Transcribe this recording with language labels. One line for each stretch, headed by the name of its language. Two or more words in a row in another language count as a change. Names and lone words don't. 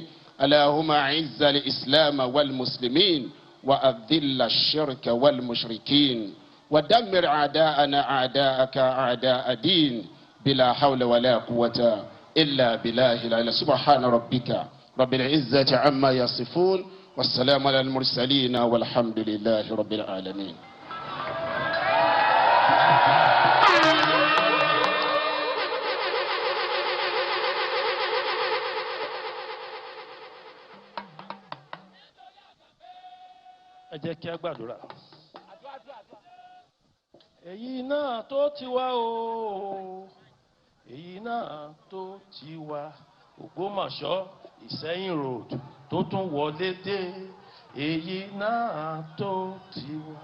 Arabic: اللهم أعز الإسلام والمسلمين وأذل الشرك والمشركين ودمر أعداءنا أعداءك أعداء دين بلا حول ولا قوة إلا بالله العلي. سبحان ربك رب العزة عما يصفون والسلام على المرسلين والحمد لله رب العالمين.
Yoruba: Ẹ jẹ́ kí a gbàdúrà. Èyí náà tó ti wá o, èyí náà tó ti wá, Ogbomosho-Iseyin Road tó tún wọlé dé, èyí náà tó ti wá.